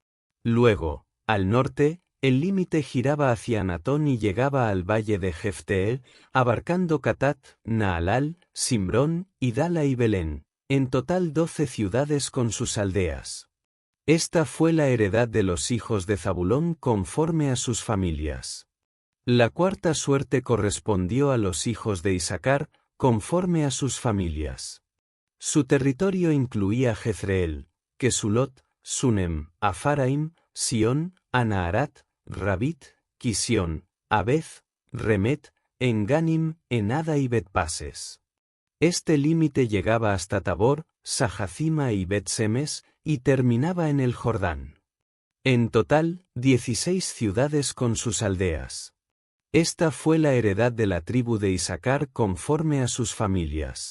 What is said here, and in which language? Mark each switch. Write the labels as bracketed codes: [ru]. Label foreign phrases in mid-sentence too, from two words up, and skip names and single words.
[es] Luego, al norte, el límite giraba hacia Anatón y llegaba al valle de Jefteel, abarcando Catat, Naalal, Simbrón, Idala y Belén, en total 12 ciudades con sus aldeas. Esta fue la heredad de los hijos de Zabulón conforme a sus familias. La cuarta suerte correspondió a los hijos de Isacar, conforme a sus familias. Su territorio incluía Jezreel, Kesulot, Sunem, Afaraim, Sión, Anaharat, Rabit, Quisión, Abez, Remet, Enganim, Enada y Bet-Pases. Este límite llegaba hasta Tabor, Sajacima y Bet-Semes, y terminaba en el Jordán. En total, 16 ciudades con sus aldeas. Esta fue la heredad de la tribu de Isacar conforme a sus familias.